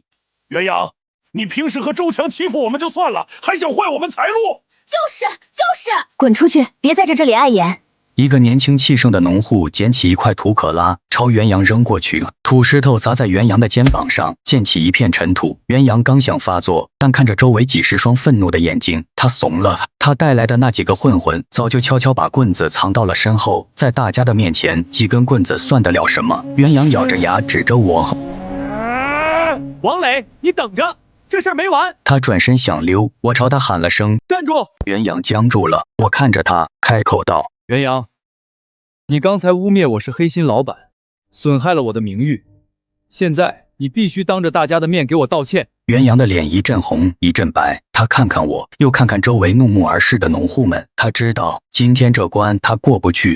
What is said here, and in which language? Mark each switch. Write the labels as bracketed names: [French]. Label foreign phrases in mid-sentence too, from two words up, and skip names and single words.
[Chinese] 袁陽，你平時和周強欺負我們就算了，還想壞我們財路？就是，滾出去，別在這裡礙眼。一個年輕氣盛的農戶撿起一塊土可拉，朝袁陽扔過去，土石頭砸在袁陽的肩膀上，濺起一片塵土。袁陽剛想發作，但看着周圍幾十雙憤怒的眼睛，他慫了。他帶來的那幾個混混早就悄悄把棍子藏到了身後，在大家的面前，幾根棍子算得了什麼？袁陽咬着牙指着我： 王磊，你等着！這事兒沒完！他轉身想溜，我朝他喊了聲： 站住！袁陽僵住了，我看着他，開口道： 袁陽，你剛才污衊我是黑心老闆，損害了我的名譽，現在你必須當着大家的面給我道歉。袁陽的臉一陣紅一陣白，他看看我，又看看周圍怒目而視的農戶們，他知道今天這關他過不去。